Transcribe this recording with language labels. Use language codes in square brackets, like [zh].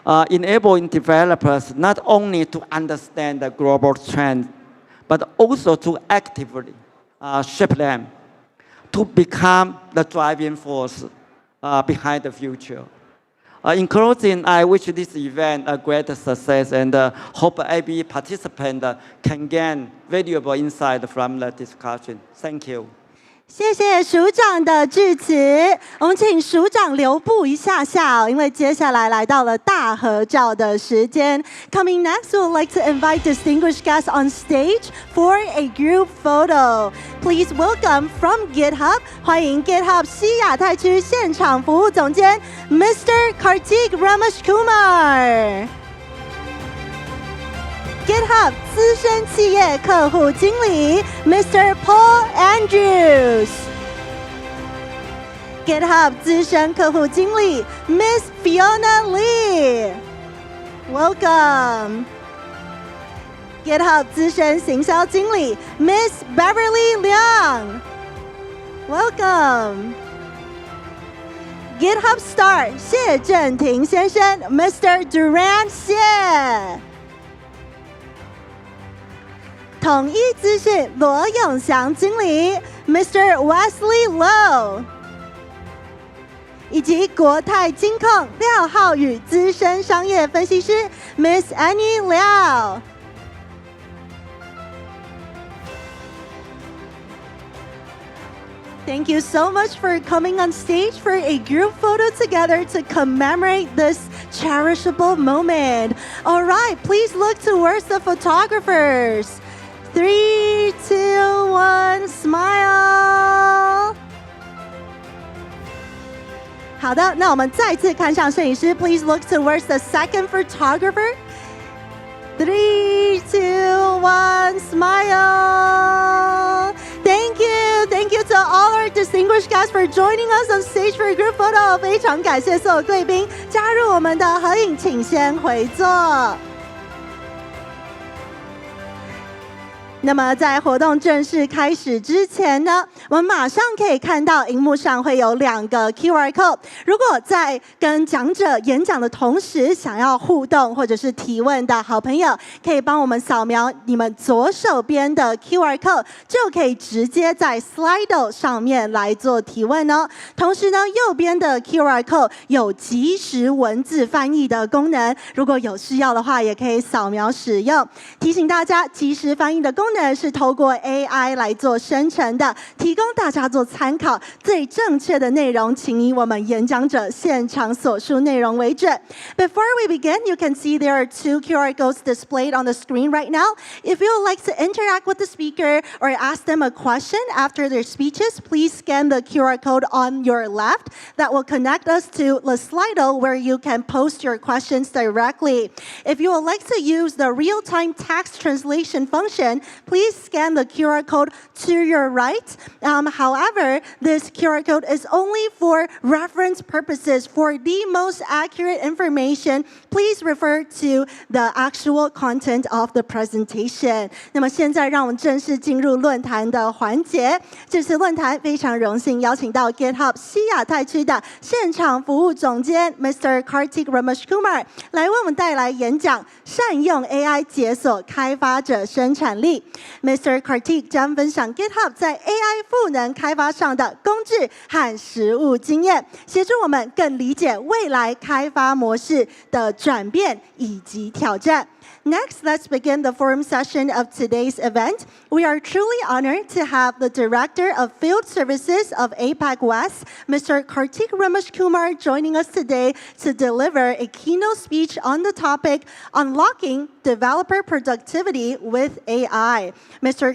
[en] Enabling developers not only to understand the global trends, but also to actively shape them to become the driving force behind the future. In closing, I wish this event a great success and hope every participant can gain valuable insight from the discussion. Thank you. [zh] 谢谢署长的致辞，我们请署长留步一下下因为接下来来到了大合照的时间。 [en] Coming next, we would like to invite distinguished guests on stage for a group photo. Please welcome from GitHub， [zh] 欢迎 GitHub 西亚太区现场服务总监 Mr. Karthik Rameshkumar。GitHub 资深企业客户经理 Mr. Paul Andrews。GitHub 资深客户经理 Miss Fiona Lee。Welcome。GitHub 资深行销经理 Miss Beverly Liang。Welcome。GitHub Star 谢振廷先生 Mr. Duran 谢。统一资讯罗永祥经理 Mr. [en] Wesley Low， [zh] 以及国泰金控廖浩宇资深商业分析师 [en] Miss Annie Liao。Thank you so much for coming on stage for a group photo together to commemorate this cherishable moment. All right, please look towards the photographers. 3, 2, 1, smile. [zh] 好的，那我们再次看向摄影师 [en] Please look towards the second photographer. 3, 2, 1, smile. Thank you to all our distinguished guests for joining us on stage for a group photo. [zh] 非常感谢所有贵宾加入我们的合影，请先回座。那么在活动正式开始之前呢，我们马上可以看到荧幕上会有2个 QR code。如果在跟讲者演讲的同时想要互动或者是提问的好朋友，可以帮我们扫描你们左手边的 QR code， 就可以直接在 Slido 上面来做提问哦。同时呢，右边的 QR code 有即时文字翻译的功能，如果有需要的话，也可以扫描使用。提醒大家，即时翻译的功能是透过 AI 来做生成的，提供大家做参考。最正确的内容，请以我们演讲者现场所述内容为准。 [en] Before we begin, you can see there are 2 QR codes displayed on the screen right now. If you would like to interact with the speaker or ask them a question after their speeches, please scan the QR code on your left. That will connect us to the Slido where you can post your questions directly. If you would like to use the real-time text translation function, please scan the QR code to your right. However, this QR code is only for reference purposes. For the most accurate information, please refer to the actual content of the presentation. [zh] 那么现在让我们正式进入论坛的环节。这次论坛非常荣幸邀请到 GitHub 西亚太区的现场服务总监 Mr. Karthik Rameshkumar 来为我们带来演讲，善用 AI 解锁开发者生产力。 Mr. Karthik 将分享 GitHub 在 AI 赋能开发上的工具和实务经验，协助我们更理解未来开发模式的转变以及挑战。 [en] Next, let's begin the forum session of today's event. We are truly honored to have the Director of Field Services of APAC West, Mr. Karthik Rameshkumar, joining us today to deliver a keynote speech on the topic, Unlocking Developer Productivity with AI. Mr.